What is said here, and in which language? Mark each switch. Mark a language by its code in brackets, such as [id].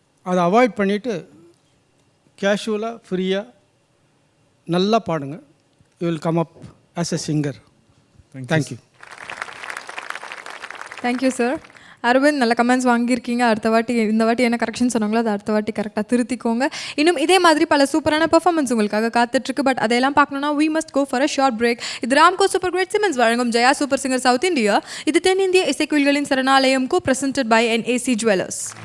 [ta] அதை அவாய்ட் பண்ணிவிட்டு கேஷுவலாக ஃப்ரீயாக நல்லா பாடுங்க. [en] You will come up as a singer. Thank you. Thank you sir. [ta] Aravind, நல்ல கமெண்ட்ஸ் வாங்கியிருக்கீங்க. இந்த வாட்டி என்ன கரெக்ஷன் சொன்னாங்களோ அதை அடுத்த வாட்டி கரெக்டாக திருத்திக்கோங்க. இன்னும் இதே மாதிரி பல சூப்பரான பெர்ஃபார்மன்ஸ் உங்களுக்காக காத்துட்ருக்கு. பட் அதெல்லாம் பார்க்கணுன்னா [en] we must go for a short break. [ta] இது ராம்கோ சூப்பர் கிரேட் சிமெண்ட்ஸ் வழங்கும் Jaya super singer south India. இது தென்னிந்திய இசைக்குயில்களின் சரணாலயம் [en] co-presented by NAC Jewelers.